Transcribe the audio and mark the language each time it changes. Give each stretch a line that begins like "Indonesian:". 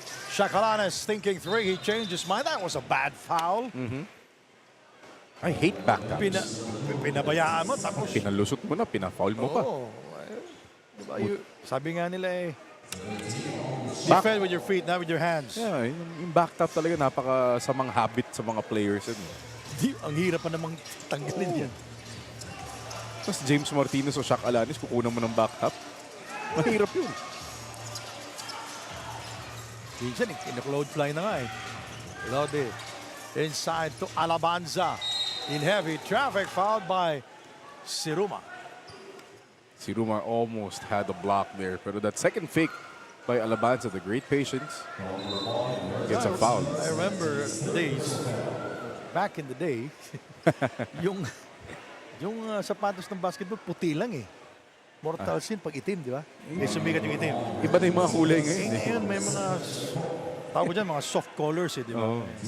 English: Shakalanes thinking 3. He changed his mind. That was a bad foul. I hate backtaps.
Filipino: Pinabayaan mo. Tapos, Pinalusot mo na, pinafoul mo pa. oh, diba, sabi nga nila eh,
English: Defend with your feet, not with your hands.
Filipino: Yeah, yung back tap talaga napaka-samang habit sa mga players. Ang hirap pa namang tanggalin yan. Tapos James Martinez o Shaq Alanis, kukunan mo ng back tap. Mahirap yun. Minsan, in-load fly na nga eh. Lode.
English: Inside to Alabanza. In heavy traffic, fouled by Siruma. Siruma almost had a block there. Pero that second fake by Alabanza, the great patience, gets a foul. I remember the days, back in the day,
Filipino: yung sapatos ng basketball, puti lang eh. Mortal sin pag itim, di ba? May sumikat yung itim. Iba na yung mga kulay ngayon. Ngayon, may mga, tawag ko dyan, mga soft colors eh, di ba?